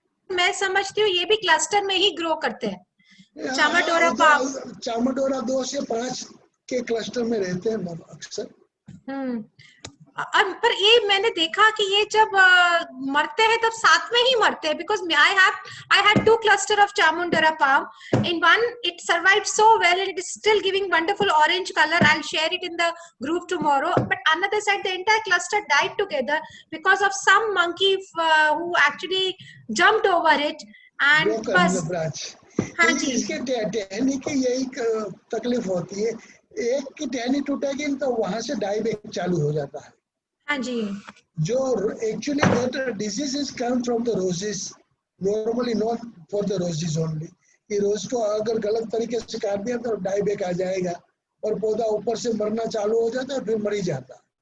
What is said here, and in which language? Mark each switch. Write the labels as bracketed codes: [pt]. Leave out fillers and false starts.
[hi] मैं समझती हूँ ये भी क्लस्टर में ही ग्रो करते हैं, चामाडोरा हाँ, पाम। चामाडोरा 2 से 5 के क्लस्टर में रहते हैं अक्सर। पर ये मैंने देखा कि ये जब मरते हैं तब साथ में ही मरते हैं, [en] because I had 2 cluster of Chamundara palm. In one it survived so well and it is still giving wonderful orange color. I'll share it in the group tomorrow. But another side the entire cluster died together because of some monkey who actually jumped over it and [hi] बस। हाँ जी, इसके टहनी की यही तकलीफ होती है, एक की टहनी टूटेगी तो वहां से डाईबैक चालू हो जाता है। हाँ जी, [en] जो actually that disease is come from the roses, normally not for the roses only. [hi] कि रोज को अगर गलत तरीके से काट दिया तो डाईबैक आ जाएगा और पौधा ऊपर से मरना चालू हो जाता है, फिर मर ही जाता है।